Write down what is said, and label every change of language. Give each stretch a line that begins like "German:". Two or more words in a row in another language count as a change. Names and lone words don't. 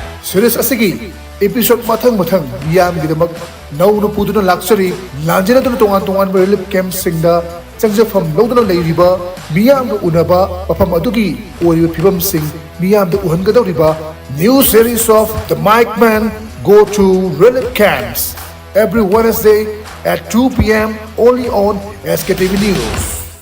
Manipuri: series asigi episode mathang miyam gidamak nauna puduna luxury lanjana tuna tongan
English: relief camp
Manipuri: singda changjafam loduna leiriba miyam ga unaba pafam adugi oriba phibam sing miyam da uhangadawriba
English: new series of The Mic Man go to relief camps every Wednesday at 2 p.m. only on Sktv's News.